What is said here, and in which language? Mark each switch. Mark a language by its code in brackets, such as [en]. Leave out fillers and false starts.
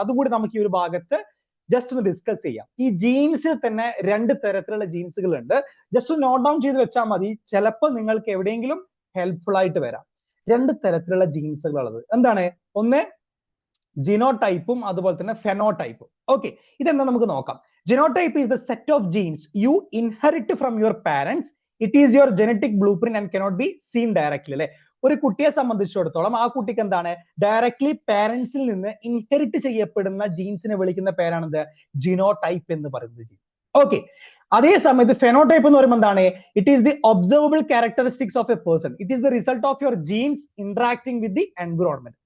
[ml] അതുകൂടി നമുക്ക് ഈ ഒരു ഭാഗത്ത് ജസ്റ്റ് ഒന്ന് ഡിസ്കസ് ചെയ്യാം. ഈ ജീൻസിൽ തന്നെ 2 തരത്തിലുള്ള ജീൻസുകൾ ഉണ്ട്. ജസ്റ്റ് ഒന്ന് നോട്ട് ഡൗൺ ചെയ്ത് വെച്ചാൽ മതി. ചിലപ്പോൾ നിങ്ങൾക്ക് എവിടെയെങ്കിലും ഹെൽപ്ഫുൾ ആയിട്ട് വരാം. 2 തരത്തിലുള്ള ജീൻസുകൾ ഉള്ളത് എന്താണ്? ഒന്ന് ജിനോടൈപ്പും അതുപോലെ തന്നെ ഫെനോടൈപ്പും. ഓക്കെ, ഇതെന്താ നമുക്ക് നോക്കാം. [en] Genotype is the set of genes you inherit from your parents. It is your genetic blueprint and cannot be seen directly [ml] അല്ലെ? ഒരു കുട്ടിയെ സംബന്ധിച്ചിടത്തോളം ആ കുട്ടിക്ക് എന്താണ് ഡയറക്ട്ലി പാരന്റ്സിൽ നിന്ന് ഇൻഹെറിറ്റ് ചെയ്യപ്പെടുന്ന ജീൻസിനെ വിളിക്കുന്ന പേരാണ് ജിനോടൈപ്പ് എന്ന് പറയുന്നത്. [en] ഓക്കെ, [ml] അതേ സമയത്ത് ഫെനോടൈപ്പ് എന്ന് പറയുമ്പോൾ എന്താണ്? [en] It is the observable characteristics of a person. It is the result of your genes interacting with the environment.